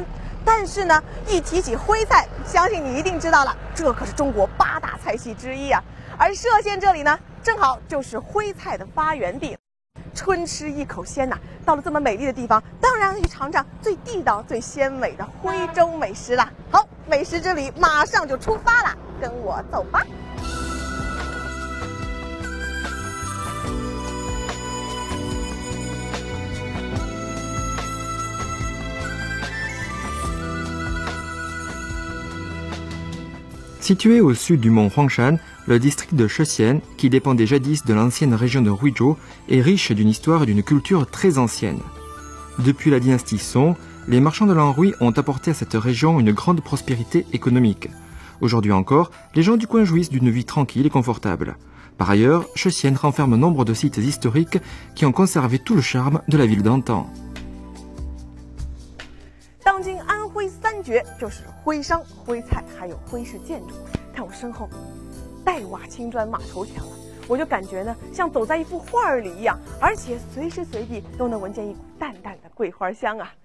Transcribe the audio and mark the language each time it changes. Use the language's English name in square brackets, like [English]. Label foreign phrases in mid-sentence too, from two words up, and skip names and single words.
[Chinese] 但是呢，一提起徽菜，相信你一定知道了，这可是中国8大菜系之一啊。而歙县这里呢，正好就是徽菜的发源地。春吃一口鲜呐，到了这么美丽的地方，当然要去尝尝最地道、最鲜美的徽州美食啦。好，美食之旅马上就出发了，跟我走吧。 [French] Situé au sud du mont Huangshan, le district de Shessienne, qui dépendait jadis de l'ancienne région de Huizhou, est riche d'une histoire et d'une culture très ancienne. Depuis la dynastie Song, les marchands de l'Anhui ont apporté à cette région une grande prospérité économique. Aujourd'hui encore, les gens du coin jouissent d'une vie tranquille et confortable. Par ailleurs, Shessienne renferme nombre de sites historiques qui ont conservé tout le charme de la ville d'antan. [Chinese] 当今安徽三绝就是徽商、徽菜，还有徽式建筑。看我身后，黛瓦青砖马头墙啊，我就感觉呢，像走在一幅画里一样，而且随时随地都能闻见一股淡淡的桂花香啊。